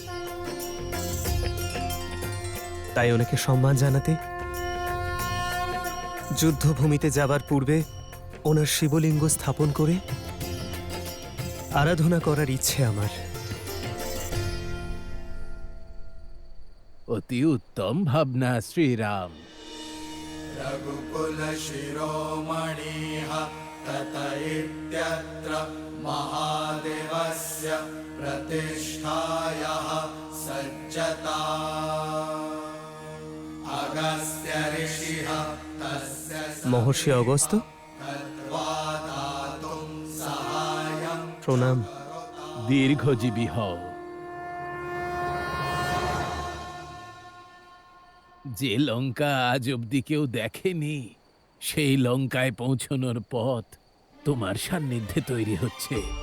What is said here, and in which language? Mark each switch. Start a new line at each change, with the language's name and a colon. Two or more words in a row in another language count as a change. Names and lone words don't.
Bangla: তাই ওনাকে সম্মান জানাতে যুদ্ধভূমিতে যাবার পূর্বে ওনার শিবলিঙ্গ স্থাপন করে আরাধনা করার ইচ্ছে আমার। অতি উত্তম ভাবনা শ্রীরাম।
Sanskrit: रघुकुल शिरोमणिः तत इत्यत्र महादेवस्य प्रतिष्ठायाः सज्जता अगस्त्य ऋषिः तस्य
Bangla: মহর্ষি অগস্ত্য,
Sanskrit: दातुं सहायं
Bangla: প্রণাম। দীর্ঘজীবী হও। যে লঙ্কা আজ অব্দি কেউ দেখেনি, সেই লঙ্কায় পৌঁছনোর পথ তোমার সান্নিধ্যে তৈরি হচ্ছে।